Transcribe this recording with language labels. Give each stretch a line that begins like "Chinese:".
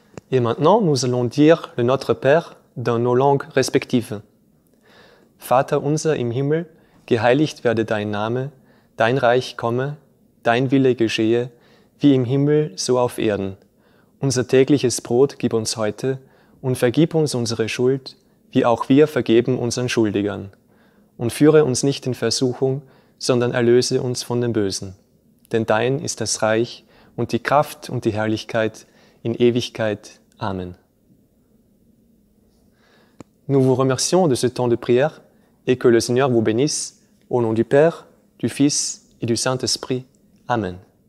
French: Et maintenant, nous allons dire le Notre Père dans nos langues respectives.
German: Vater unser im Himmel, geheiligt werde dein Name, dein Reich komme, dein Wille geschehe, wie im Himmel, so auf Erden. Unser tägliches Brot gib uns heute und vergib uns unsere Schuld, wie auch wir vergeben unseren Schuldigern. Und führe uns nicht in Versuchung, sondern erlöse uns von dem Bösen. Denn dein ist das Reich und die Kraft und die Herrlichkeit in Ewigkeit. Amen.
French: Nous vous remercions de ce temps de prière et que le Seigneur vous bénisse au nom du Père, du Fils et du Saint-Esprit. Amen.